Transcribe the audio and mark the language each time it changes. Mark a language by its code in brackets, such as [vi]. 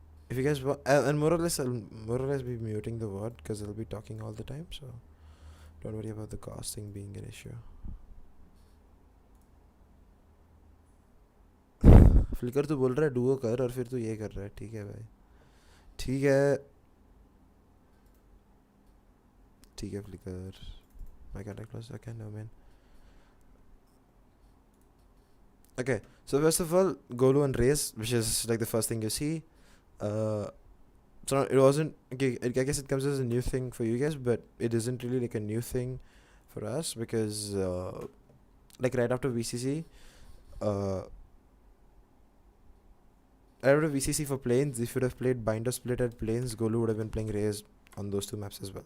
[en] If you guys want, and more or less, I'll be muting the word because I'll be talking all the time. So don't worry about the casting being an issue. [hi] Flicker तो बोल रहा है Duo कर और फिर तू ये कर रहा है. ठीक है भाई, ठीक है, ठीक है flicker. [en] My contact was okay, no man. Okay, so first of all, Golu and Race, which is like the first thing you see. So it wasn't okay. I guess it comes as a new thing for you guys, but it isn't really like a new thing for us because like right after VCC, right after VCC for planes, if you would have played bind or split at planes, Golu would have been playing Raze on those two maps as well.